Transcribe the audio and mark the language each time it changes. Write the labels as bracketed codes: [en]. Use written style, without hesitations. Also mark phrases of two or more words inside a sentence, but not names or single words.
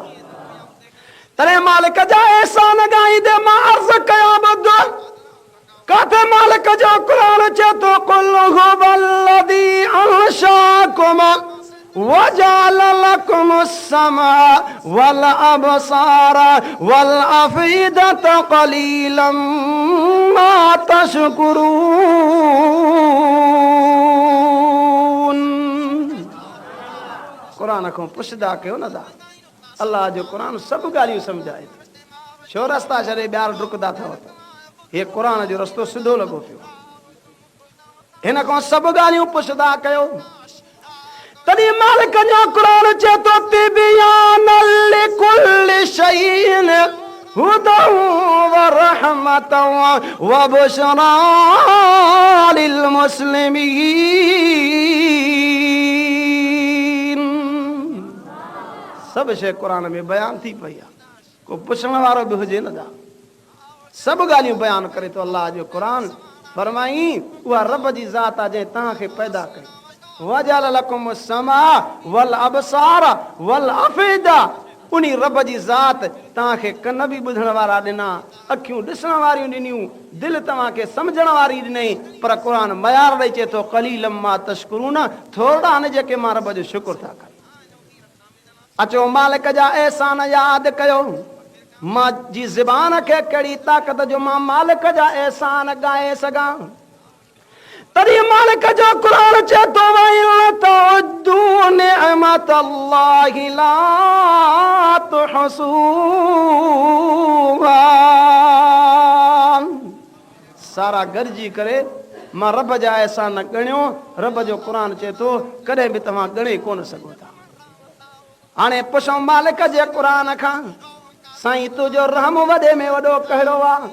[sd] तॾहिं मालिक जा एहसान ॻाईंदे मां अर्ज़ कयां ॿुध काथे मालिक जो क़ुरान चए तो [ar] قل هو الذي أنشأكم وجعل لكم السمع والأبصار والأفئدة قليلا ما تشكرون. [sd] कुरान खां पुछदा कयो न था। अल्लाह जो कुरान सभु ॻाल्हियूं सम्झाए छो रस्ता छॾे ॿियार डुकदा अथव? हे कुरान जो रस्तो सिधो लॻो पियो। हिन खां सभु ॻाल्हियूं पुछदा कयो तॾहिं मालिक जो क़ुरान चए तो [ar] تبيانا لكل شيء وهدى ورحمة وبشرى للمسلمين. [sd] सभु शइ क़ुरान में बयान थी पई आहे। को पुछण वारो बि हुजे न था। सभु ॻाल्हियूं बयान करे तो अल्लाह जो क़ुरान। फरमाई उहा रब जी ज़ात आहे जंहिं तव्हांखे पैदा कई। [ar] وجعل لكم السمع والأبصار والأفئدة [sd] उन्हीं रब जी ज़ात तव्हांखे कन भी ॿुधण वारा ॾिना, अखियूं ॾिसण वारियूं ॾिनियूं, दिलि तव्हांखे सम्झण वारी ॾिनई। पर क़ुर मयार ॾेई चए थो [ar] قليلا ما تشكرون, [sd] थोरा आहिनि जेके मां रब जो शुक्र था कनि। अचो मालिक जा एहसान यादि कयो। मां जी ज़बान खे कहिड़ी ताक़त जो मां मालिक जा एहसान ॻाए सघां। तॾहिं मालिक जो क़ुर चए थो [ar] تعدوا نعمة الله لا تحصوها. [sd] सारा गॾिजी करे मां रब जा एहसान ॻणियो। रब जो क़ुर चए थो कॾहिं बि तव्हां ॻणे कोन सघो था। हाणे पुछो मालिक जे क़ुर खां, साईं तुंहिंजो रहम वॾे में वॾो कहिड़ो आहे?